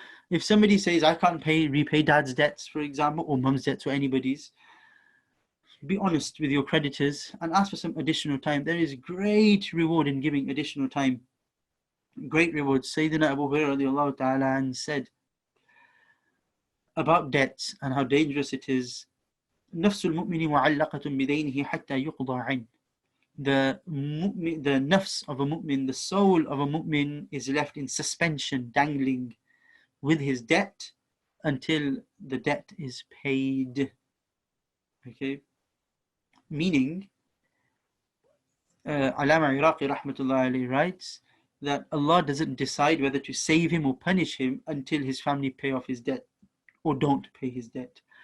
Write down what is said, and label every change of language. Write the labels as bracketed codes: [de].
[en] If somebody says, I can't repay dad's debts, for example, or mum's debts, or anybody's, be honest with your creditors and ask for some additional time. There is great reward in giving additional time. Great reward. Sayyidina Abu Hurairah radiallahu ta'ala said about debts and how dangerous it is. [ar] نفس المؤمن معلقة بدينه حتى يقضى عنه. [en] The nafs of a mu'min, the soul of a mu'min, is left in suspension, dangling with his debt until the debt is paid. Okay? Meaning, Ulama Iraqi rahmatullah alayhi writes that Allah doesn't decide whether to save him or punish him until his family pay off his debt or don't pay his debt.